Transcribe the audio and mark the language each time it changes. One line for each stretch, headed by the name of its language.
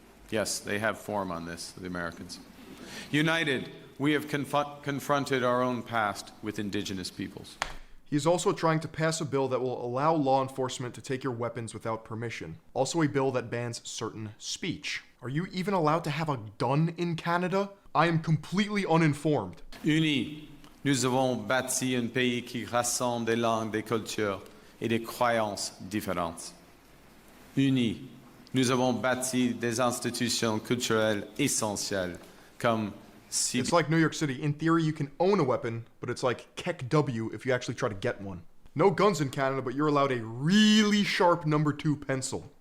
English: Yes, they have form on this, the Americans. United, we have confronted our own past with indigenous peoples. He's also trying to pass a bill that will allow law enforcement to take your weapons without permission. Also a bill that bans certain speech. Are you even allowed to have a gun in Canada? I am completely uninformed.
French: Unis, nous avons bâti un pays qui rassemble des langues, des cultures et des croyances différentes. Unis, nous avons bâti des institutions culturelles essentielles comme
English: It's like New York City. In theory, you can own a weapon, but it's like Keck W if you actually try to get one. No guns in Canada, but you're allowed a really sharp number 2 pencil.